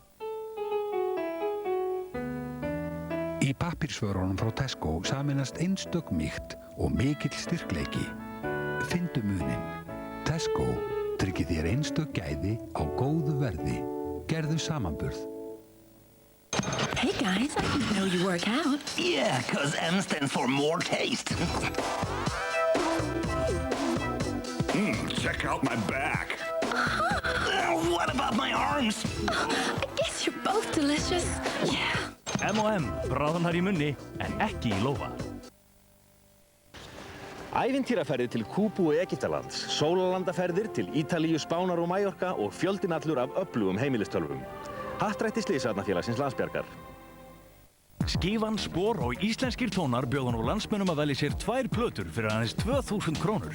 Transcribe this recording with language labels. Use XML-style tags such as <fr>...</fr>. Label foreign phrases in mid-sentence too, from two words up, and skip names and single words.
<is>Í pappírsvörunum frá Tesco sameinast einstök mýkt og mikill styrkleiki. Fyndu munin. Tesco tryggir þér einstök gæði á góðu verði. Gerðu samanburð.</is> <en>Hey guys, I didn't know you work out. Yeah, 'cause M stands for more taste. Check out my back. What about my arms? I guess you're both delicious. Yeah.</en> <is>M&M, bráðnar í munni, en ekki í lófa. Ævintýraferðir til Kúbu og Egyptalands, sólarlandaferðir til Ítalíu, Spánar og Mallorca og fjöldinn allur af öflugum heimilistölvum. Happdrætti Slysavarnafélagsins Landsbjargar. Skífan, Spor og íslenskir tónar bjóða nú landsmönnum að velja sér 2 plötur fyrir aðeins 2000 krónur.</is>